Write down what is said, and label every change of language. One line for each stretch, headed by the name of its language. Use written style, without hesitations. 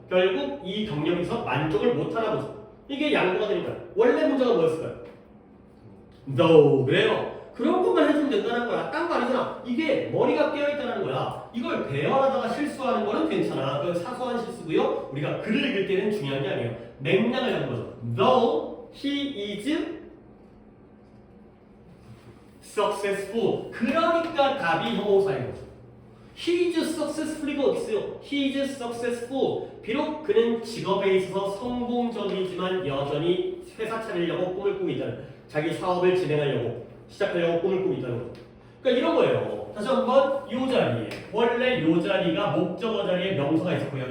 Korean: 결국 이 경력에서 만족을 못하나 보죠. 이게 양보가 되는 거야. 원래 문제가 뭐였을까요?
English: No. 그래요.
Korean: 그런 것만 해주면 된다는 거야. 딴 거 아니잖아. 이게 머리가 깨어있다는 거야. 이걸 배열하다가 실수하는 거는 괜찮아. 그건 사소한 실수고요. 우리가 글을 읽을 때는 중요한 게 아니에요. 맥락을 하는 거죠.
English: Though he is successful.
Korean: 그러니까 답이 형용사인 거죠.
English: He is successful이가
Korean: 어딨어요?
English: He is successful.
Korean: 비록 그는 직업에 있어서 성공적이지만 여전히 회사 차리려고 꿈을 꾸고 있다는 거예요. 자기 사업을 진행하려고 시작하려고 꿈을 꾸고 있다는 거죠. 그러니까 이런 거예요. 다시 한번 이 자리에 원래 이 자리가 목적어 자리에 명사가 있었고요.